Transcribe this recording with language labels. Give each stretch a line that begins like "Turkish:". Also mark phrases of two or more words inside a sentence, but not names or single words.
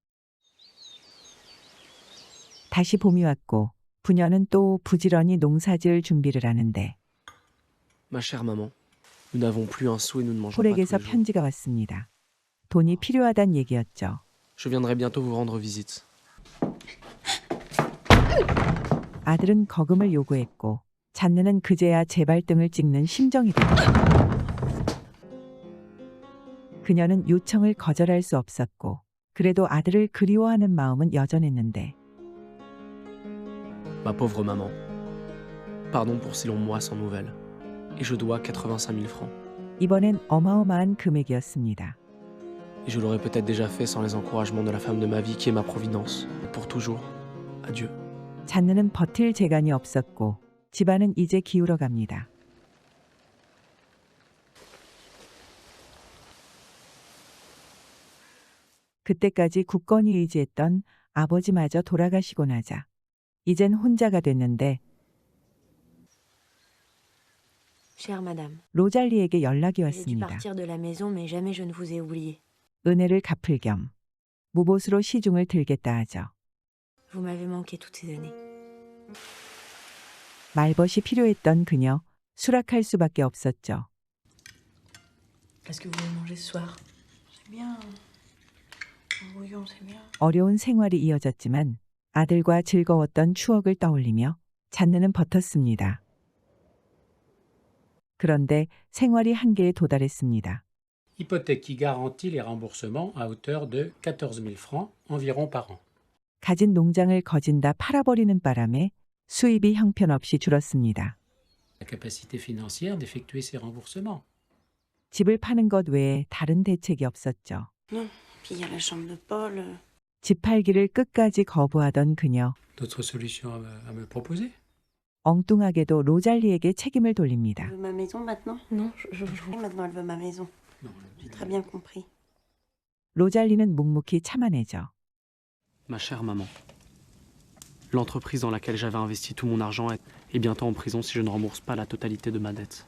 Korean: 다시 봄이 왔고 부녀는 또 부지런히 농사지을 준비를 하는데
French: Ma chère maman, nous n'avons plus un sou et nous ne mangeons pas tous
Korean: 폴에게서
French: les jours.
Korean: 편지가 왔습니다. 돈이 필요하단 얘기였죠.
French: Je viendrai bientôt vous rendre visite.
Korean: 아들은 거금을 요구했고 잔느는 그제야 재발등을 찍는 심정이 됐죠. 그녀는 요청을 거절할 수 없었고 그래도 아들을 그리워하는 마음은 여전했는데
French: Ma pauvre maman. Pardon pour si longs mois sans nouvelles. Et je dois 85 000 francs.
Korean: 이번엔 어마어마한 금액이었습니다.
French: Et je l'aurais peut-être déjà fait sans les encouragements de la femme de ma vie qui est ma providence. Pour toujours. Adieu.
Korean: 잔느는 버틸 재간이 없었고 집안은 이제 기울어 갑니다. 그때까지 굳건히 의지했던 아버지마저 돌아가시고 나자 이젠 혼자가 됐는데
French: Chère madame,
Korean: 로잘리에게 연락이
French: j'ai dû
Korean: 왔습니다.
French: partir de la maison, mais jamais je ne vous ai oublié.
Korean: 은혜를 갚을 겸 무보수로 시중을 들겠다 하죠.
French: Vous m'avez manqué toutes ces années.
Korean: 말벗이 필요했던 그녀 수락할 수밖에 없었죠.
French: Est-ce que vous voulez manger ce soir? C'est bien. Un bouillon, c'est bien.
Korean: 어려운 생활이 이어졌지만 아들과 즐거웠던 추억을 떠올리며 잔느는 버텼습니다. 그런데 생활이 한계에 도달했습니다.
French: Hypothèque qui garantit les remboursements à hauteur de 14 000 francs environ par an.
Korean: 가진 농장을 거진다 팔아버리는 바람에 수입이 형편없이 줄었습니다.
French: La capacité financière d'effectuer ces remboursements.
Korean: 집을 파는 것 외에 다른 대책이 없었죠.
French: Non. Puis il y a la chambre de Paul.
Korean: 집 팔기를 끝까지 거부하던 그녀.
French: D'autres solutions à me proposer?
Korean: 엉뚱하게도 로잘리에게 책임을 돌립니다.
French: Elle veut ma maison maintenant? Non, Maintenant elle veut ma maison. Non. J'ai très bien compris.
Korean: 로잘리는 묵묵히 참아내죠.
French: Ma chère maman. L'entreprise dans laquelle j'avais investi tout mon argent est bientôt en prison si je ne rembourse pas la totalité de ma dette.